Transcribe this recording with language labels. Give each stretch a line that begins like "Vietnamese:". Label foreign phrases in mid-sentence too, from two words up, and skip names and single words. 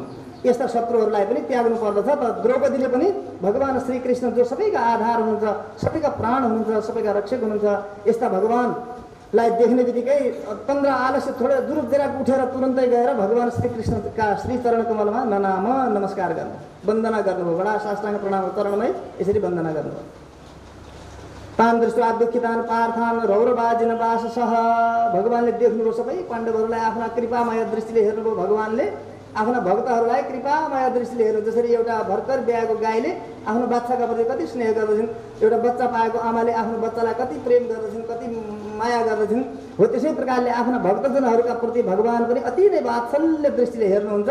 Nepali: यस्ता शत्रुहरूलाई पनि त्याग्नु पर्दछ। त द्रौपदीले पनि भगवान श्रीकृष्ण जो सबैका आधार हुनुहुन्छ, सबैका प्राण हुनुहुन्छ, सबैका रक्षक हुनुहुन्छ, यस्ता भगवान लाई देख्ने बित्तिकै 15 आलस्य थोरै दुरुपतिर उठेर तुरन्तै गएर भगवान श्री कृष्णका श्री चरण कमलमा ननाम नमस्कार गर्नु, वन्दना गर्नुभयो। बडा साष्टाङ्ग प्रणाम चरणमै यसरी वन्दना गर्नुभयो।
Sanskrit: तान दृष्ट्वा दुःखितान पार्थान रौरवाजिन वाससः,
Nepali: भगवानले देख्नुभयो सबै पाण्डवहरूलाई आफ्ना कृपामय दृष्टिले हेर्नुभयो। भगवानले आफ्ना भक्तहरूलाई कृपामय दृष्टिले हेर्नु। जसरी एउटा भर्खर ब्याएको गाईले आफ्नो बच्चाका प्रति कति स्नेह गर्दछन्, एउटा बच्चा पाएको आमाले आफ्नो बच्चालाई कति प्रेम गर्दछन्, कति माया गर्दछन्, हो त्यसै प्रकारले आफ्ना भक्तजनहरूका प्रति भगवान पनि अति नै वात्सल्य दृष्टिले हेर्नुहुन्छ।